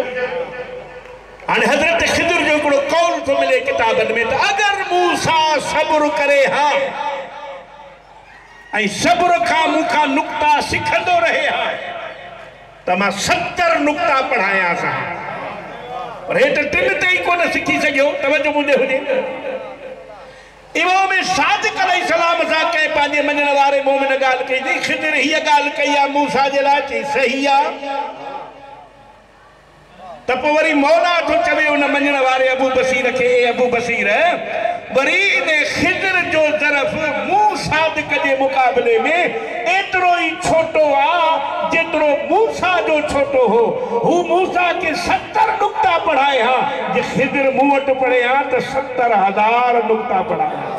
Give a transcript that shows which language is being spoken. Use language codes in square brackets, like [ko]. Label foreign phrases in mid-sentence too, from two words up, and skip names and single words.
[sd] हाणे हज़रत खिज़र जो हिकिड़ो कौल थो मिले किताबनि में त अगरि मूसा सब्र करे हा ऐं सब्र खां मूंखां नुक़्ता सिखंदो रहे हा त मां 70 नुक़्ता पढ़ायांसि हा, पर हे त 3 ते ई कोन सिखी सघियो। तवजो मुंहिंजे हुजे। इमाम सादिक अलैहिस्सलाम सां कंहिं पंहिंजे मञण वारे मोमिन ॻाल्हि कई थी, खिज़र हीअ ॻाल्हि कई आहे मूसा जे लाइ, चई सही आहे। त पोइ वरी मौला थो चवे उन मञण वारे अबू बसीर खे, अबू बसीर वरी इन खिज़र जो ज़रफ़ मूं सादिक जे मुक़ाबले में एतिरो ई छोटो आहे जेतिरो मूसा जो छोटो हो। हू मूसा खे 70 नुक़्ता पढ़ाए हा, जे खिज़र मूं वटि पढ़े हा त 70,000 नुक़्ता पढ़ाए।